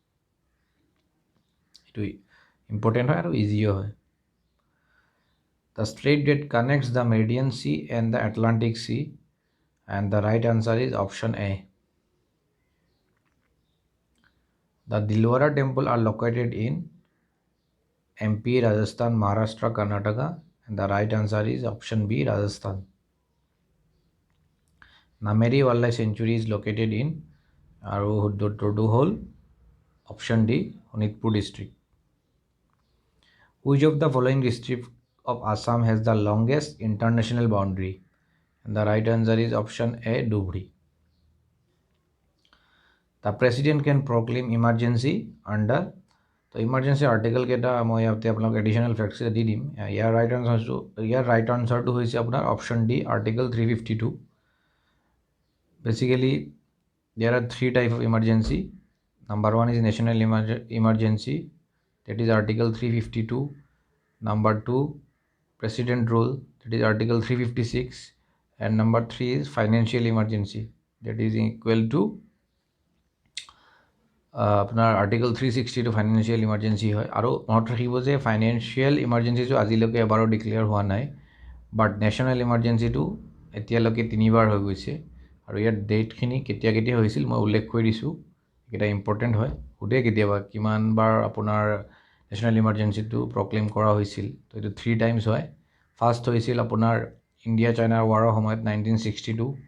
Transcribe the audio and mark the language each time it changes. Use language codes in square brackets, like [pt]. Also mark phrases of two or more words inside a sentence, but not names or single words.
[as] এইটো ইম্পৰ্টেণ্ট হয় আৰু ইজিও হয়. [en] The strait that connects the Meridian Sea and the Atlantic Sea, and the right answer is option A. The Dilwara Temple are located in, MP, Rajasthan, Maharashtra, Karnataka, and the right answer is option B, Rajasthan. Nameri Wildlife Sanctuary is located in Hol, option D, Honitpur district. Which of the following district of Assam has the longest international boundary? And the right answer is option A, Dhubri. The president can proclaim emergency under [as] তো [en] emergency article [as] কেইটা মই ইয়াতে আপোনাক [en] additional facts [as] দি দিম ইয়াৰ [en] right answer [as] হৈছে আপোনাৰ [en] option D article 352 basically there are three types of emergency. Number one is national emergency, that is article 352. Number two, president rule, that is article 356. And number three is financial emergency, that is equal to আপোনাৰ article 362 financial emergency [as] হয় আৰু মনত ৰাখিব যে [en] financial emergency [as] আজিলৈকে এবাৰো ডিক্লেয়াৰ হোৱা নাই [en] but national emergency [as] এতিয়ালৈকে 3বাৰ হৈ গৈছে আৰু ইয়াৰ ডেটখিনি কেতিয়া হৈছিল মই উল্লেখ কৰি দিছোঁ এটা ইম্পৰ্টেণ্ট হয় সোধে কেতিয়াবা কিমানবাৰ আপোনাৰ [en] national emergency proclaim [as] কৰা হৈছিল তো এইটো [en] 3 times [as] হয় ফাৰ্ষ্ট হৈছিল আপোনাৰ [en] India China war [as] সময়ত 1962